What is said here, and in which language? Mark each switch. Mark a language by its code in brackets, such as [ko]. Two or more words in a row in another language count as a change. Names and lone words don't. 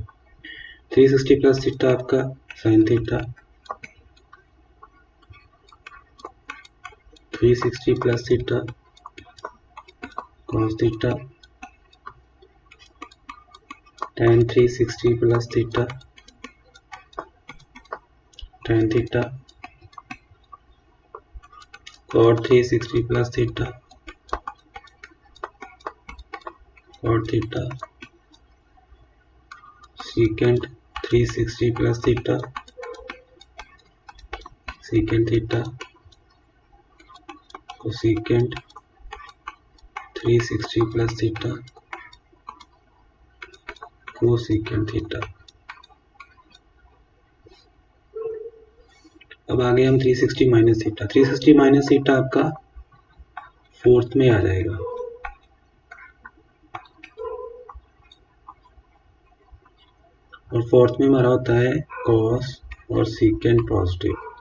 [en] 360 plus theta आपका sine theta, 360 plus theta cos theta, tan 360 plus theta tan theta, cot 360 plus theta, cot theta, secant 360 plus theta, secant theta, cosecant 360 plus theta, cosecant theta। [hi] अब आगे हम 360 [en] minus theta, [hi] 360 [en] minus theta [hi] आपका फोर्थ में आ जाएगा। और फोर्थ में हमारा होता है कॉस और [en] secant positive.